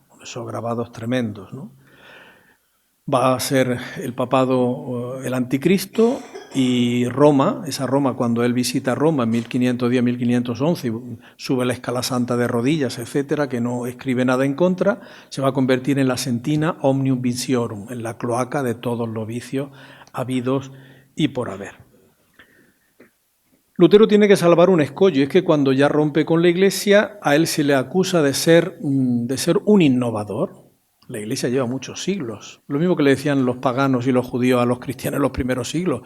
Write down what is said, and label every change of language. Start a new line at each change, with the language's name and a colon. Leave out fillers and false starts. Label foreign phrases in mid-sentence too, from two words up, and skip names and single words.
Spanish: Esos grabados tremendos, ¿no? Va a ser el papado el anticristo, y Roma, esa Roma, cuando él visita Roma en 1510-1511 y sube la escala santa de rodillas, etcétera, que no escribe nada en contra, se va a convertir en la
Latin: sentina omnium viciorum,
Spanish: en la cloaca de todos los vicios habidos y por haber. Lutero tiene que salvar un escollo, y es que cuando ya rompe con la Iglesia, a él se le acusa de ser un innovador. La Iglesia lleva muchos siglos. Lo mismo que le decían los paganos y los judíos a los cristianos en los primeros siglos.